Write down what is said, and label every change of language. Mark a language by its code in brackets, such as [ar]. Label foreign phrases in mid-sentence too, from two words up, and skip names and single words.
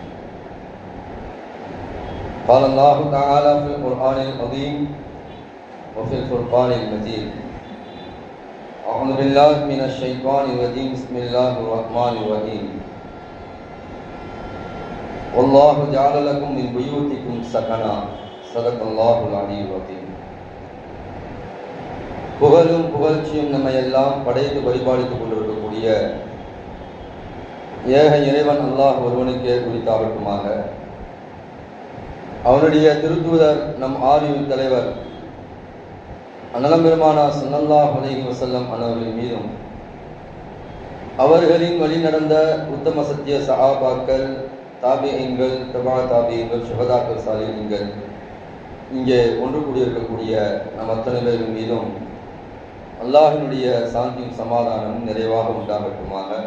[ar] قال الله تعالى في القرآن العظيم وفي الفرقان المجيد: أعوذ بالله من الشيطان الرجيم، بسم الله الرحمن الرحيم. والله جعل لكم من بيوتكم سكنا صدق الله العلي العظيم. [ta] புகழும் புகழ்ச்சியும் நம்மை எல்லாம் படைத்து பரிபாலித்துக் கொண்டிருக்கக்கூடிய ஏக இறைவன் அல்லாஹ் ஒருவனுக்கே குறித்தாகட்டுமாக. அவனுடைய திருத்தூதர் நம் ஆரியின் தலைவர் அன்னலம் பெருமானா [ar] صلى الله عليه وسلم [ta] அன்னவர்களின் மீதும் அவர்களின் வழி நடந்த உத்தம சத்திய சஹாபாக்கள், தாபிஈன்கள், தபா தாபிஈன்கள், சுஹதாக்கள், சாலிஹீன்கள், இங்கே ஒன்று கூடியிருக்கக்கூடிய நம் அத்தனை பேரின் மீதும் அல்லாஹினுடைய சாந்தியும் சமாதானமும் நிறைவாக உண்டாகட்டுமாக.